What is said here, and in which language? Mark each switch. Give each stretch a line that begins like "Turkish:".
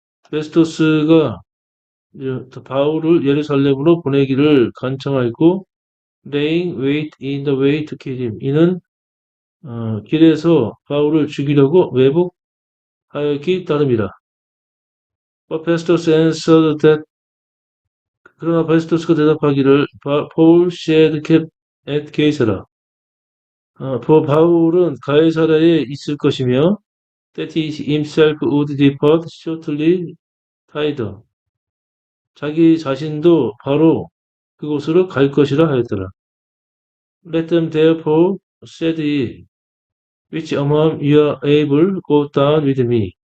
Korean: 페스토스가 바울을 예루살렘으로 보내기를 간청하였고
English: laying wait in the way to kill him.
Korean: 이는 길에서 바울을 죽이려고 왜곡하였기 따름이라.
English: But Festus answered that
Korean: 그러나 베스토스가 대답하기를
English: Paul shall keep at Caesarea.
Korean: 바울은 가이사랴에 있을 것이며
English: that he himself would depart shortly thither.
Korean: 자기 자신도 바로 그곳으로 갈 것이라 하였더라.
English: Let them therefore, said he, which among you are able, go down with me.